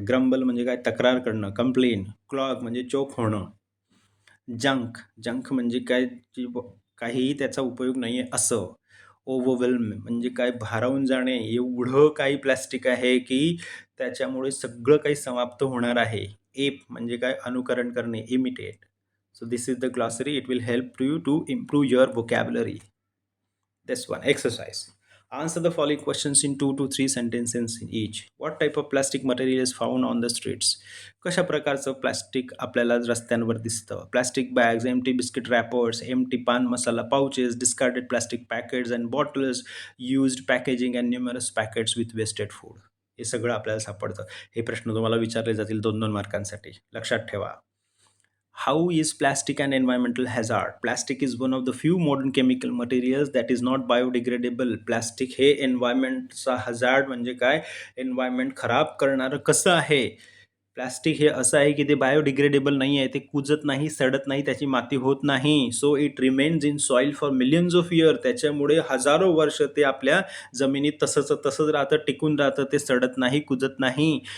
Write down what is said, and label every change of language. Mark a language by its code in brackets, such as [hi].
[mr] ग्रंबल म्हणजे काय? तक्रार करणं, कंप्लेन. क्लॉग म्हणजे चोक होणं. जंक म्हणजे काय? काहीही त्याचा उपयोग नाही आहे असं. ओव्हरवेल्म म्हणजे काय? भारावून जाणे. एवढं काही प्लॅस्टिक आहे की त्याच्यामुळे सगळं काही समाप्त होणार आहे. एप म्हणजे काय? अनुकरण करणे, imitate. [en] So this is the glossary. It will help you to improve your vocabulary. This one, exercise. Answer the following questions in 2 to 3 sentences in each. What type of plastic material is found on the streets? [mr] कशा प्रकारचं plastic आपल्याला रस्त्यांवर दिसतं? [en] Plastic bags, empty biscuit wrappers, empty paan masala pouches, discarded plastic packets and bottles, used packaging and numerous packets with wasted food. [mr] हे सगळं आपल्याला सापडतं. हे प्रश्न तुम्हाला विचारले जातील 2-2 मार्कांसाठी. लक्षात ठेवा. [en] How is plastic an environmental hazard? Plastic is one of the few modern chemical materials that is not biodegradable. [mr] Plastic हे एन्व्हायरमेंटचा हझार्ड म्हणजे काय? एन्व्हायरमेंट खराब करणारं कसं आहे? प्लास्टिक हे असं आहे की ते बायोडिग्रेडेबल नाही आहे, ते कुजत नाही, सडत नाही, त्याची माती होत नाही. [en] So it remains in soil for millions of year. [mr] त्याच्यामुळे हजारो वर्ष ते आपल्या जमिनीत तसंच राहतं, टिकून राहतं, ते सडत नाही, कुजत नाही.